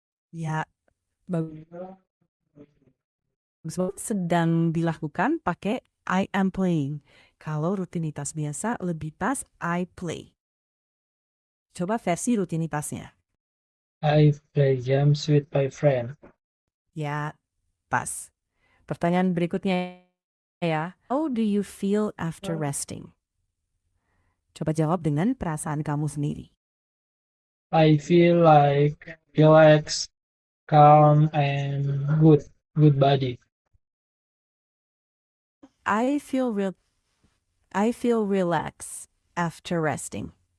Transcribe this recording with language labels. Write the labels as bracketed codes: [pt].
[id] Ya, bagus banget. Sedang dilakukan pakai [en] I am playing. [id] Kalau rutinitas biasa lebih pas [en] I play. [id] Coba versi rutinitasnya. [en] I play games with my friend. [id] Ya, pas. Pertanyaan berikutnya ya. [en] How do you feel after resting? [id] Coba jawab dengan perasaan kamu sendiri. [en] I feel like relaxed, calm, and good body. I feel real I feel relaxed after resting.